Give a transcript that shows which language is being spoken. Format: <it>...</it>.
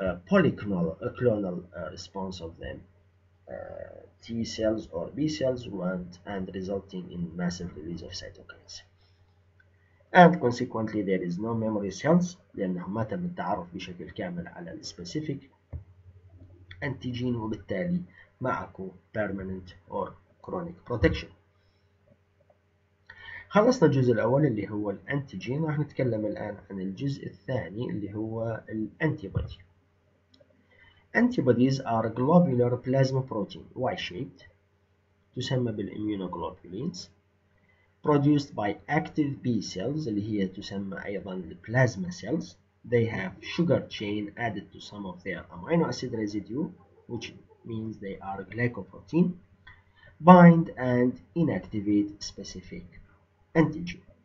<en>polyclonal response of them T cells or B cells and resulting in massive release of cytokines. And consequently there is no memory cells</en> <ar>لأنه ما تم التعرف بشكل كامل على السبيسيفيك</ar> <en>antigen وبالتالي معكو permanent or chronic protection.</en> <ar>خلصنا الجزء الأول اللي هو الانتيجين. راح نتكلم الآن عن الجزء الثاني اللي هو الانتيبودي.</ar> <en>Antibodies are globular plasma protein Y-shaped تسمى بالimmunoglobulins produced by active B cells</en> <ar>اللي هي تسمى أيضا</ar> <en>plasma cells. They have sugar chain added to some of their amino acid residue, which means they are glycoprotein, bind and inactivate specific antigen.</en>